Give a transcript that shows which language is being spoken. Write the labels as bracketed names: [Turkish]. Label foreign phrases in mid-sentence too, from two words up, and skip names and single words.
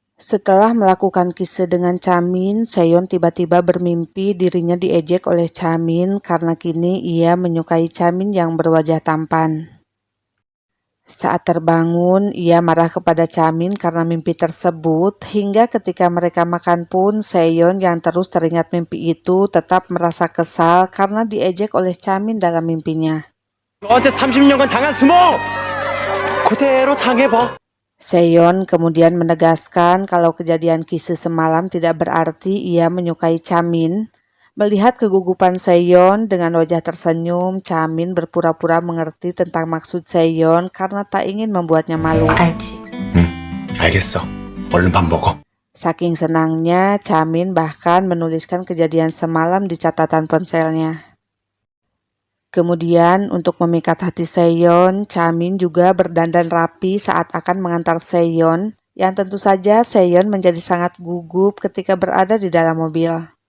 [Indonesian] Setelah melakukan kise dengan Chamin, Seon tiba-tiba bermimpi dirinya diejek oleh Chamin karena kini ia menyukai Chamin yang berwajah tampan. Saat terbangun, ia marah kepada Chamin karena mimpi tersebut, hingga ketika mereka makan pun Seon yang terus teringat mimpi itu tetap merasa kesal karena diejek oleh Chamin dalam mimpinya. [Korean] 너한테 30년간 당한 수모 그대로 당해봐. [Indonesian] Seon kemudian menegaskan kalau kejadian kise semalam tidak berarti ia menyukai Chamin. Melihat kegugupan Seon dengan wajah tersenyum, Chamin berpura-pura mengerti tentang maksud Seon karena tak ingin membuatnya malu. [Korean] 알지? 알겠어. 얼른 밥 먹어. [Indonesian] Saking senangnya, Chamin bahkan menuliskan kejadian semalam di catatan ponselnya. Kemudian untuk memikat hati Seon, Chamin juga berdandan rapi saat akan mengantar Seon, yang tentu saja Seon menjadi sangat gugup ketika berada di dalam mobil.